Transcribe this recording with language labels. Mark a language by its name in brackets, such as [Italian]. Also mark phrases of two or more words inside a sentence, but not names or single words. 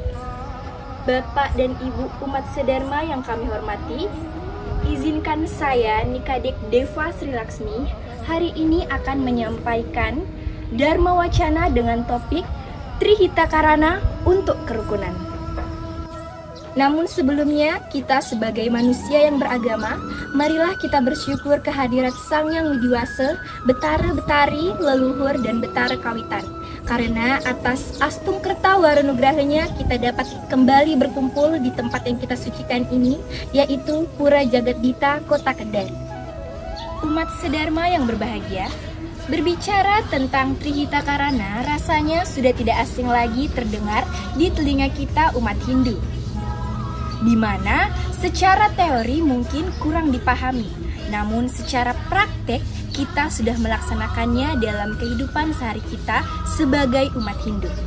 [Indonesian] Bapak dan Ibu umat sedharma yang kami hormati, izinkan saya Nikadek Deva Sri Laksmi hari ini akan menyampaikan Dharma Wacana dengan topik Trihita Karana untuk kerukunan. Namun sebelumnya, kita sebagai manusia yang beragama, marilah kita bersyukur kehadirat Sang Yang Widiwasa, Betara Betari, Leluhur, dan Betara Kawitan. Karena atas astung kerta warunugrahanya, kita dapat kembali berkumpul di tempat yang kita sucikan ini, yaitu Pura Jagadita, Kota Kendari. Umat sedharma yang berbahagia, berbicara tentang Trihita Karana rasanya sudah tidak asing lagi terdengar di telinga kita umat Hindu, di mana secara teori mungkin kurang dipahami, namun secara praktek kita sudah melaksanakannya dalam kehidupan sehari kita sebagai umat Hindu.